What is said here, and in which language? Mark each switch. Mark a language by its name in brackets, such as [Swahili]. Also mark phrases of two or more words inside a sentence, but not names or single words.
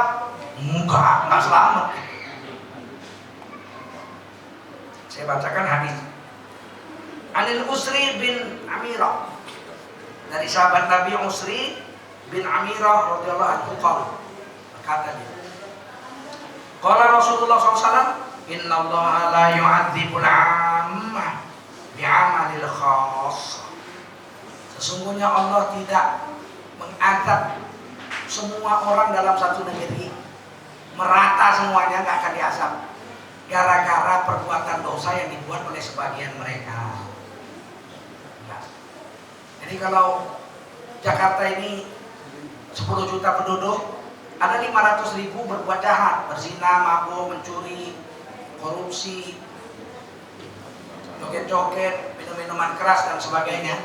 [Indonesian] Enggak selamat. Saya bacakan hadis. [Arabic] عن العرس بن عميرة, [Indonesian] dari sahabat Nabi [Arabic] Usri bin Amirah رضي الله عنه قال, [Indonesian] kata dia, [Arabic] قال رسول الله ﷺ إن الله لا يعذب العامة بعمل الخاصة. [Indonesian] Sesungguhnya Allah tidak mengadab semua orang dalam satu negeri, merata semuanya, nggak akan diazab. gara-gara perbuatan dosa yang dibuat oleh sebagian mereka. Nah, jadi kalau Jakarta ini 10 juta penduduk, ada 500.000 berbuat jahat, berzina, mabuk, mencuri, korupsi, joget-joget, minum-minuman keras dan sebagainya.